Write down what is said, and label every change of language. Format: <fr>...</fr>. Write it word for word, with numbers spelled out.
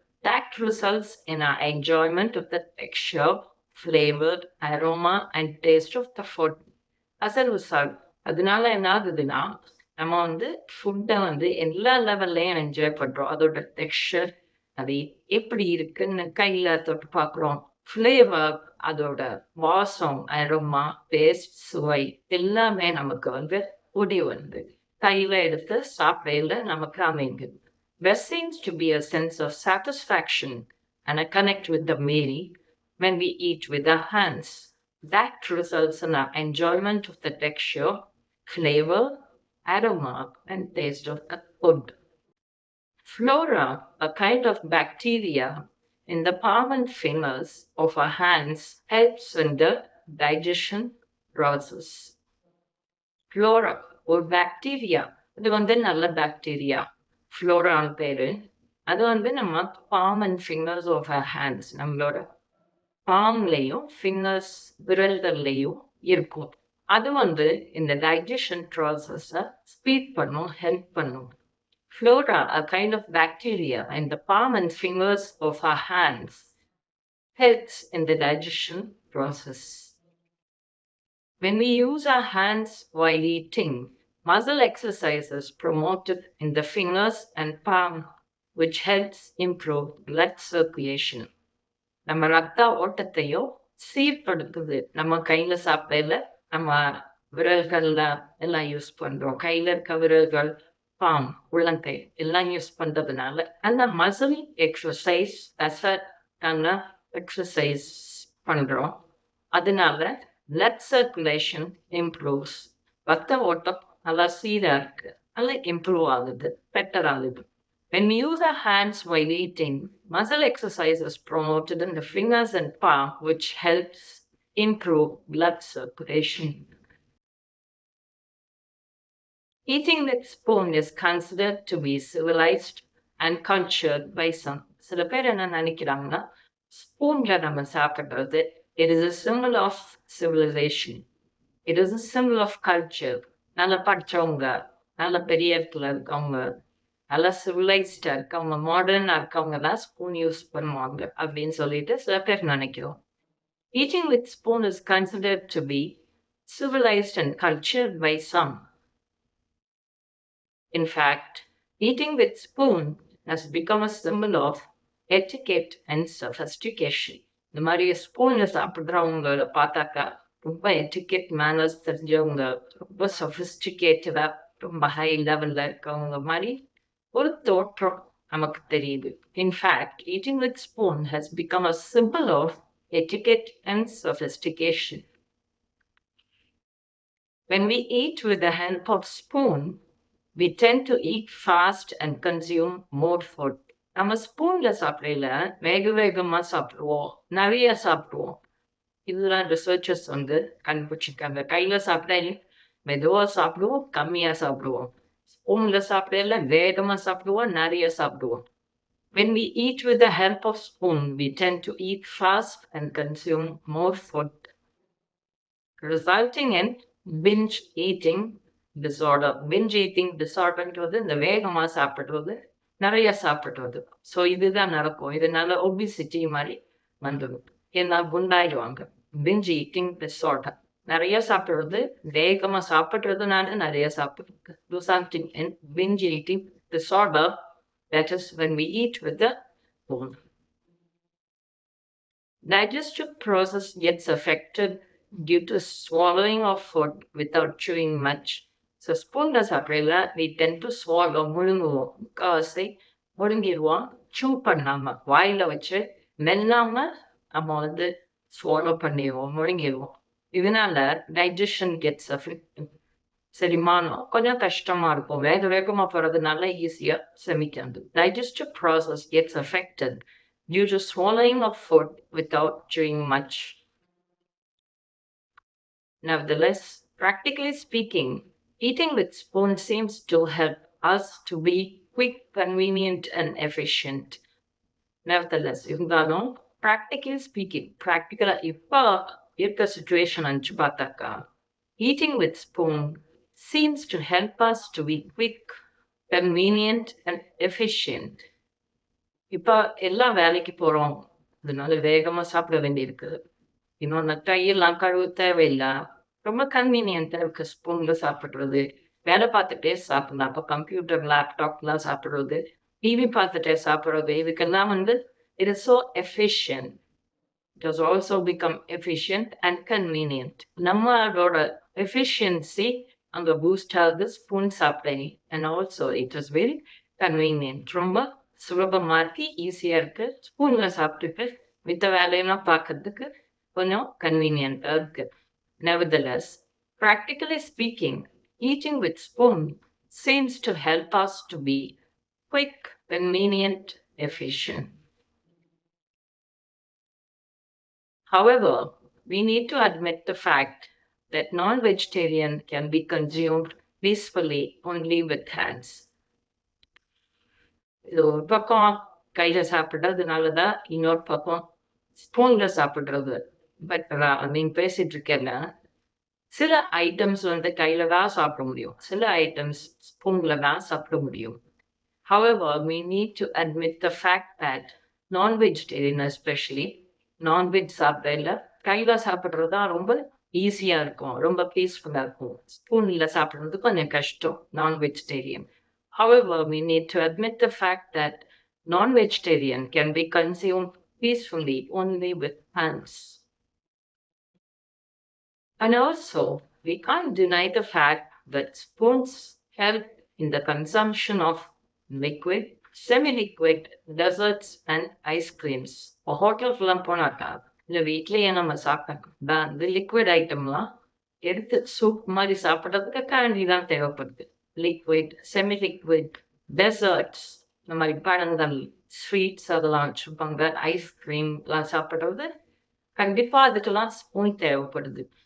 <en>That results in our enjoyment of the texture, flavor, aroma, and taste of the food. As a result,</en> <ta>அதனால என்ன ஆகுதுன்னா நம்ம வந்து ஃபுட்டை வந்து எல்லா லெவல்லையும் என்ஜாய் பண்றோம். அதோட டெக்ஸ்டர் அது எப்படி இருக்குன்னு கையில தொட்டு பார்க்குறோம், ஃப்ளேவர், அதோட வாசம், அரோமா, டேஸ்ட், சுவை எல்லாமே நமக்கு வந்து ஒடி வந்து கையில எடுத்து சாப்பிடையில நமக்கு அமைங்குது.</ta> <en>There seems to be a sense of satisfaction and a connect with the meal when we eat with our hands. That results in our enjoyment of the texture, flavor, aroma, and taste of the food. Flora, a kind of bacteria in the palm and fingers of our hands, helps in the digestion process.</en> <ta>Flora ஒரு bacteria, இது வந்து நல்ல bacteria ஃப்ளோரான்னு பேரு. அது வந்து நம்ம palm and fingers of hands, நம்மளோட பாம்லேயும் ஃபிங்கர்ஸ் விரல்கள்லையும் இருக்கும். அது வந்து இந்த டைஜஷன் ப்ராசஸை ஸ்பீட் பண்ணும், ஹெல்ப் பண்ணும்.</ta> <en>Flora, a kind of bacteria in the palm and fingers of our hands, helps in the digestion process. When we use our hands while eating, muscle exercise is promoted in the fingers and palm, which helps improve blood circulation.</en> <ta>நம்ம ரத்த ஓட்டத்தையும் சீர்படுத்துது. நம்ம கையில சாப்பிடல, நம்ம விரல்கள்ல எல்லாம் use பண்றோம், கையில இருக்க விரல்கள், பாம், உள்ளங்கை எல்லாம் யூஸ் பண்றதுனால அந்த மசில் எக்ஸசைஸ் அசட்டான எக்ஸசைஸ் பண்றோம். அதனால</ta> <en>blood circulation improves,</en> <ta>ரத்த ஓட்டம் நல்லா சீரா இருக்கு, நல்லா இம்ப்ரூவ் ஆகுது, பெட்டர் ஆகுது.</ta> <en>When we use our hands while eating, muscle exercise is promoted in the fingers and palm, which helps improve blood circulation. Eating with spoon is considered to be civilized and cultured by some.</en> <ta>சில பேர் என்ன நினைக்கிறாங்கன்னா ஸ்பூன்ல நம்ம சாப்பிடுறது</ta> <en>it is a symbol of civilization, it is a symbol of culture.</en> <ta>நல்லா படிச்சவங்க, நல்ல பெரிய இடத்துல இருக்கவங்க, நல்லா சிவிலைஸ்டா இருக்கவங்க, மாடர்னா இருக்கவங்க தான் ஸ்பூன் யூஸ் பண்ணுவாங்க அப்படின்னு சொல்லிட்டு சில பேர் நினைக்கிறோம்.</ta> <en>Eating with spoon is considered to be civilized and cultured by some. In fact, eating with spoon has become a symbol of etiquette and sophistication.</en> <ta>இந்த மாதிரி ஸ்பூன்ல சாப்பிட்றவங்கள பார்த்தாக்கா ரொம்ப எட்டிகெட் மேனர்ஸ் தெரிஞ்சவங்க, ரொம்ப சஃபிஸ்டிகேட்டடா, ரொம்ப ஹை லெவல்ல இருக்கவங்க மாதிரி ஒரு தோற்றம் நமக்கு தெரியுது.</ta> <en>In fact eating with spoon has become a symbol of etiquette and sophistication. When we eat with the help of spoon, we tend to eat fast and consume more food.</en> <ta>நம்ம ஸ்பூன்ல சாப்பிடல, வேக வேகமா சாப்பிடுவோம், நிறைய சாப்பிடுவோம். இதுதான் ரிசர்ச்சர்ஸ் வந்து கண்டுபிடிச்சிருக்காங்க. கையில சாப்பிட்டா இல்ல- மெதுவா சாப்பிடுவோம், கம்மியா சாப்பிடுவோம். ஸ்பூன்ல சாப்பிடல, வேகமா சாப்பிடுவோம், நிறைய சாப்பிடுவோம்.</ta> <en>When we eat with the help of spoon, we tend to eat fast and consume more food, resulting in binge eating disorder.</en> <ta>Binge eating disorderன்றது இந்த வேகமாக சாப்பிடுறது, நிறைய சாப்பிடுறது. ஸோ இதுதான் நடக்கும். இதனால ஒபிசிட்டி மாதிரி வந்துடும், ஏன்னா குண்டாயிடுவாங்க. binge eating disorder, நிறைய சாப்பிடுறது, வேகமாக சாப்பிடுறதுனால நிறைய சாப்பிடுறது.</ta> <en>Do something in binge eating disorder, that is when we eat with the spoon. Digestive process gets affected due to swallowing of food without chewing much.</en> <ta>So spoon சாப்பிடல,</ta> <en>we tend to swallow,</en> <ta>முழுங்குவோம், முக்காவாசி முழுங்கிடுவோம், chew பண்ணாம வாயில வச்சு மெல்லாம நம்ம வந்து swallow பண்ணிடுவோம், முழுங்கிடுவோம். இதனால</ta> <en>digestion gets affected,</en> <ta>செரிமானம் கொஞ்சம் கஷ்டமா இருக்கும். வேக வேகமா போறதுனால ஈஸியா செமிக்காது.</ta> <en>Digestive process gets affected due to swallowing of food without chewing much. Nevertheless, practically speaking, eating with spoon seems to help us to be quick, convenient, and efficient. Nevertheless,</en> <ta>இருந்தாலும்</ta> <en>practically speaking,</en> <ta>ப்ராக்டிக்கலாக இப்போ இருக்க situation நினச்சி பார்த்தாக்கா</ta> <en>Eating with spoon seems to help us to be quick, convenient, and efficient.</en> <ta>இப்போ எல்லாம் வேலைக்கு போறோம், அதனால வேகமா சாப்பிட வேண்டியிருக்கு. இன்னொன்று கையெல்லாம் கழுவு தேவையில்லை, ரொம்ப கன்வீனியன்ட்டாக இருக்கு. ஸ்பூன்ல சாப்பிட்றது, வேலை பார்த்துட்டே சாப்பிடலாம். அப்போ கம்ப்யூட்டர் லேப்டாப்லாம் சாப்பிட்றது, டிவி பார்த்துட்டே சாப்பிட்றது, இதுக்கெல்லாம் வந்து</ta> <en>It is so efficient. It has also become efficient and convenient.</en> <ta>நம்மளோட எஃபிஷியன்சி அங்கே பூஸ்ட் ஆகுது ஸ்பூன் சாப்பிட்டேன்.</ta> <en>and also it is very convenient,</en> <ta>ரொம்ப சுலபமாக இருக்கு, ஈஸியாக இருக்கு. ஸ்பூனில் சாப்பிட்டுட்டு மித்த வேலையெல்லாம் பார்க்கறதுக்கு கொஞ்சம் கன்வீனியண்ட்டாக இருக்கு.</ta> <en>Nevertheless, practically speaking, eating with spoon seems to help us to be quick, convenient, efficient. However, we need to admit the fact that non vegetarian can be consumed peacefully only with hands.</en> <ta>இது ஒரு பக்கம் கையில சாப்பிடுறதுனால தான், இன்னொரு பக்கம் ஸ்பூன்ல சாப்பிடுறது. But நீங்க பேசிட்டு இருக்கேன்னா சில ஐட்டம்ஸ் வந்து கையில தான் சாப்பிட முடியும், சில ஐட்டம்ஸ் ஸ்பூன்ல தான் சாப்பிட முடியும்.</ta> <en>However, we need to admit the fact that non-vegetarian, especially non-veg</en> <ta>சாப்பிடல கையில சாப்பிட்றது தான் ரொம்ப ஈஸியா இருக்கும், ரொம்ப பீஸ்ஃபுல்லா இருக்கும். ஸ்பூன்ல சாப்பிடுறது கொஞ்சம் கஷ்டம் non-vegetarian.</ta> <en>However, we need to admit the fact that non-vegetarian can be consumed peacefully only with hands. And also, we can't deny the fact that spoons help in the consumption of liquid, semi-liquid, desserts, and ice creams.</en> <ta>A hotel full போனாக்கா இல்லை வீட்லேயே நம்ம சாப்பிட்டா அந்த liquid ஐட்டம்லாம் எடுத்து soup மாதிரி சாப்பிட்றதுக்கு கேண்டி தான் தேவைப்படுது. லிக்விட், செமி லிக்விட், டெசர்ட்ஸ், இந்த மாதிரி பழங்கள், ஸ்வீட்ஸ் அதெல்லாம் வச்சுருப்பாங்க. ஐஸ்கிரீம்லாம் சாப்பிட்றது கண்டிப்பா அதுக்கெல்லாம் ஸ்பூன் தேவைப்படுது.</ta>